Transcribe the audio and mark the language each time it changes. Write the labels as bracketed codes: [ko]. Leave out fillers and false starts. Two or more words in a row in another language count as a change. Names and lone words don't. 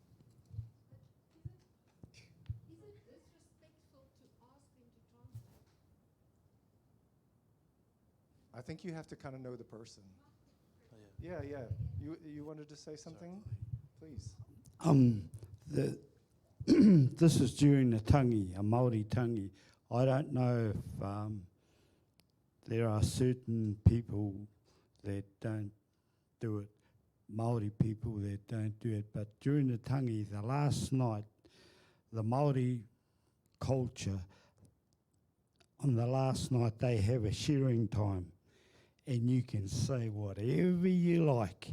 [en] Is it disrespectful to ask them to translate? I think you have to kind of know the person. Yeah. You wanted to say something? Please. This is during a tangi, a Māori tangi. I don't know if there are certain people that don't do it, Māori people that don't do it, but during the tangi, the last night, the Māori culture, on the last night they have a sharing time, and you can say whatever you like.